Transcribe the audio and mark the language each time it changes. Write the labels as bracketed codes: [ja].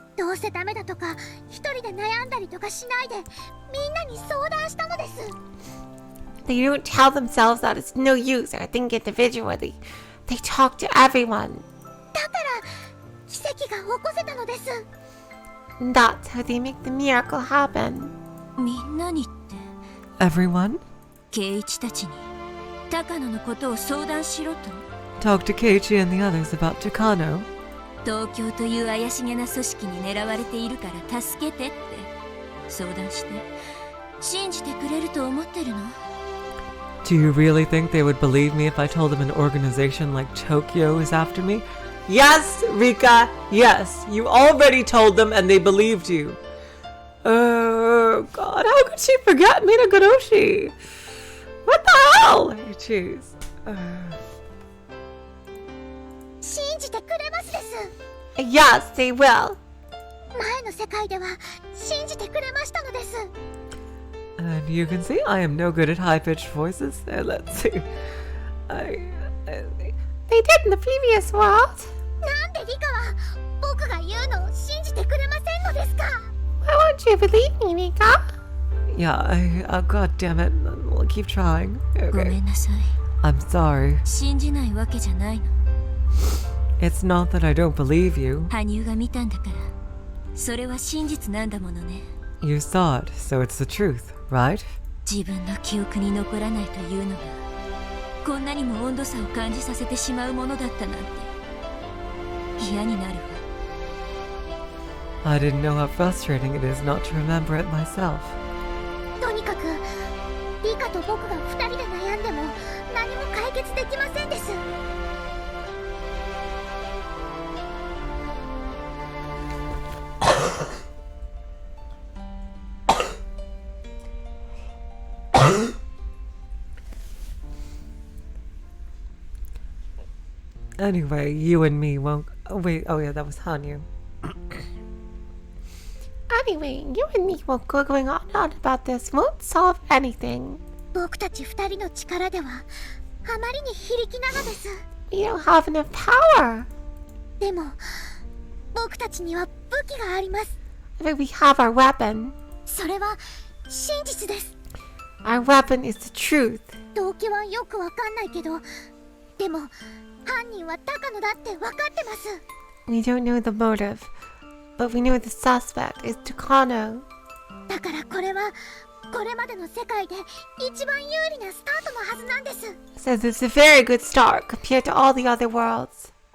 [ja] どうせダメだとか、一人で悩んだりとかしないで、みんなに相談したのです。 [en] They don't tell themselves that it's no use or think individually. They talk to everyone. [ja] だから奇跡が起こせたのです。 [en] That's how they make the miracle happen. [ja] みんなにって [en] Everyone? [ja] 圭一たちに高野のことを相談しろと。 [en] Talk to Keiichi and the others about Takano. [ja] 東京という怪しげな組織に狙われているから助けてって相談して信じてくれると思ってるの？ [en] Do you really think they would believe me if I told them an organization like Tokyo is after me? Yes, Rika, yes. You already told them and they believed you. Oh, God, how could she forget Minagoshi? What the hell? Jeez. [ja] 信じてくれますです。 [en] Yes, they will. [ja] 前の世界では信じてくれましたのです。 [en] And you can see I am no good at high-pitched voices. Let's see. They did in the previous world. [ja] なんでリカは僕が言うのを信じてくれませんのですか？ [en] Why won't you believe me, Rika? Yeah, God damn it. We'll keep trying. [ja] ごめ [en] Okay. [ja] んなさい。 [en] I'm sorry. [ja] 信じないわけじゃないの。 [en] It's not that I don't believe you. [ja] 羽生が見たんだからそれは真実なんだものね。 [en] You saw it, so it's the truth, right? [ja] 自分の記憶に残らないというのがこんなにも温度差を感じさせてしまうものだったなんて嫌になるわ。 [en] I didn't know how frustrating it is not to remember it myself. [ja] とにかくリカと僕が二人で悩んでも何も解決できませんです。 [en] Anyway, you and me won't... Oh, wait. Oh, yeah, that was Hanyu. Anyway, you and me won't go going on and on about this. Won't solve anything. [ja] 僕たち二人の力ではあまりに非力なのです。 [en] We don't have enough power. [ja] でも僕たちには武器があります。 [en] But we have our weapon. [ja] それは真実です。 [en] Our weapon is the truth. [ja] 動機はよくわかんないけど、でも犯人は高野だってわかってます。 [en] We don't know the motive, but we know the suspect is Takano. [ja] だからこれはこれまでの世界で一番有利なスタートのはずなんです。 [en] So this is a very good start compared to all the other worlds.